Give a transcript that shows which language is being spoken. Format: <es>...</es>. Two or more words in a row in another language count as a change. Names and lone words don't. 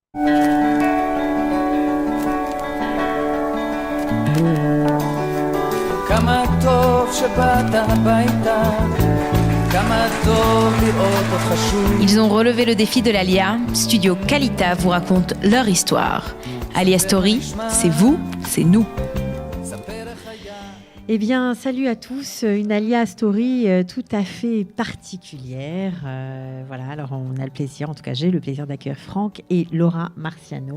<he>כמה טוב שבאת הביתה, כמה טוב לראות אותך שוב.</he> <fr>Ils ont relevé le défi de l'Alia. Studio Kalita vous raconte leur histoire. Alia Story, c'est vous, c'est nous. Eh bien, salut à tous. Une Alia Story tout à fait particulière. Voilà, alors on a le plaisir, en tout cas j'ai le plaisir d'accueillir Franck et Laura Marciano.</fr>